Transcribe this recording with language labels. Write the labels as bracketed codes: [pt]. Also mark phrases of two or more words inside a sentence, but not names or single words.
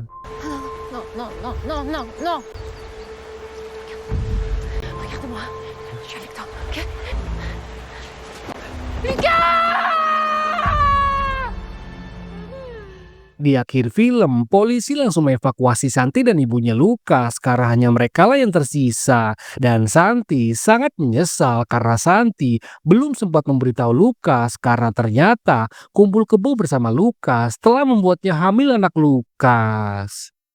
[fr] Non, non, non, non, non, non. Regarde-moi. Je suis avec toi, ok? Lucas! [id] Di akhir film, polisi langsung mengevakuasi Santi dan ibunya Lukas karena hanya merekalah yang tersisa. Dan Santi sangat menyesal karena Santi belum sempat memberitahu Lukas karena ternyata kumpul kebo bersama Lukas telah membuatnya hamil anak Lukas.